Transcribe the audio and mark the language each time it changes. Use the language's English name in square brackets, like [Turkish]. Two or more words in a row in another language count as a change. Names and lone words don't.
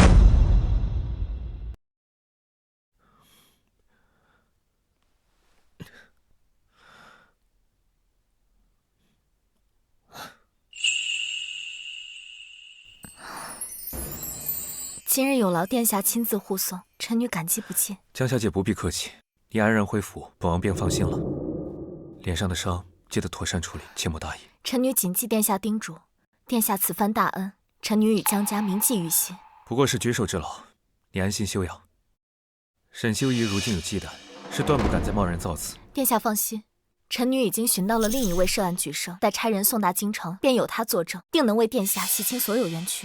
[Chinese] 今日有勞殿下親自護送，臣女感激不盡。江小姐不必客氣，你安然回府，本王便放心了。臉上的傷記得妥善處理，切莫大意。臣女謹記殿下叮囑。殿下此番大恩，臣女與江家銘記於心。不過是舉手之勞，你安心休養。沈修儀如今有忌憚，是斷不敢再貿然造次。殿下放心，臣女已經尋到了另一位涉案舉生，待差人送達京城，便有他作證，定能為殿下洗清所有冤屈。